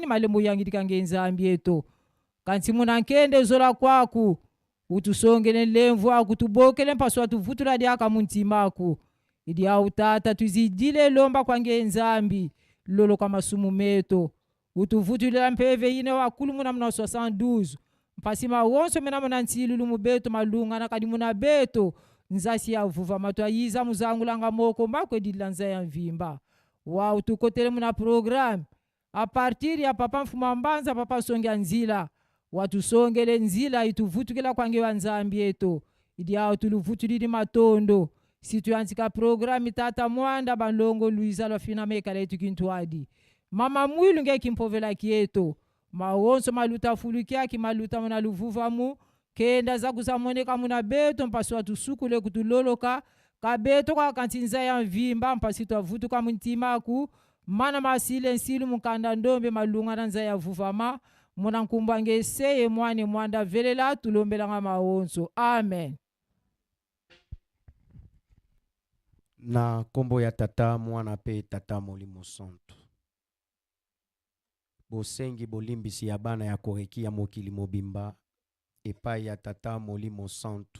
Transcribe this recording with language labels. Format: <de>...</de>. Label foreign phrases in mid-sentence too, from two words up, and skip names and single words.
<kg>malembo yangidikange Nzambi eto kansi munankende zola kwaku utusongele lemvu akutubokele mpaswa tuvutura diaka muntimaku idi autata tuzidile lomba kwange Nzambi lolo kwa masumu meto utuvutulila mpeve ine wakulu muna muna 72 mpasima wonso mena muna ntilulu mubeto malunga na kadi muna beto nzasi ya vuva matwa yiza muzangulanga moko mbakwe dilanza ya mvimba wa utukotele muna</kg> <fr>program a partir</fr> <kg>ya papa mfuma mbanza papa songia nzila watusongele nzila ituvutukila kwange wa Nzambi eto idi ao tuluvutulili matondo situ yanzika programi tata mwanda banlongo Luisa lofina mekala etu kintuadi mama mwilu nge kimpovela kieto mawonso maluta fulukia ki maluta muna luvuva mu kenda za kuzamoneka muna beto mpasi watusukule kutuloloka kabeto kwa kantinza ya mvimba mpasi tuavutuka muntimaku mana masile nsilu mukanda ndombe malunga na nza ya vuvama muna nkumbwange seye mwane mwanda velela tulombela nga mawonso amen.</kg> <ln>Na kombo ya tata mwana pe tata molimo santo. Bosengi bolimbisi ya bana ya koreki ya mokili mobimba epai ya tata molimo santo.</ln>